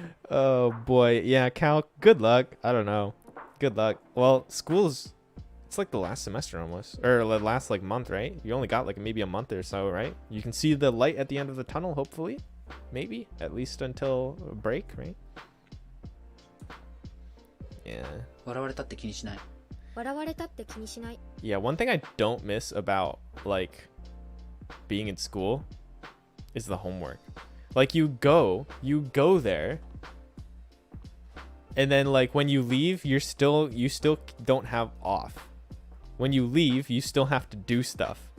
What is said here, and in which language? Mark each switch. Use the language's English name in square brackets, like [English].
[English] Oh boy. Yeah, Cal, good luck. I don't know. Good luck. Well, school's it's like the last semester almost. Or the last like month, right? You only got like maybe a month or so, right? You can see the light at the end of the tunnel, hopefully. Maybe. At least until break, right? Yeah. [Japanese] 笑われたって気にしない。笑われたって気にしない。 [English] Yeah, one thing I don't miss about like being in school is the homework. Like you go there and then like when you leave you still don't have off. When you leave you still have to do stuff.